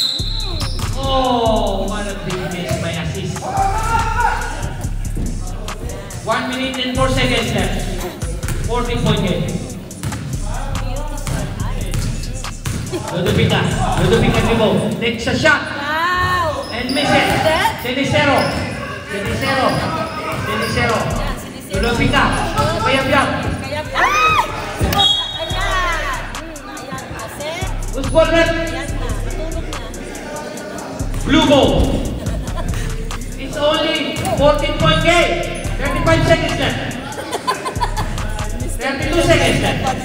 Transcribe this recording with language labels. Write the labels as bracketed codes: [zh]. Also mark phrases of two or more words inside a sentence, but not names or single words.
[en] Oh, what a big miss by assist. 1 minute and 4 seconds left. 14-point game. Ludovica dribble. Takes a shot. Wow. And miss it. Cenicero. Ludovica. Kayap-yap. Who's ball red? Blue ball. It's only 14-point game. 35 seconds left. 32 seconds left.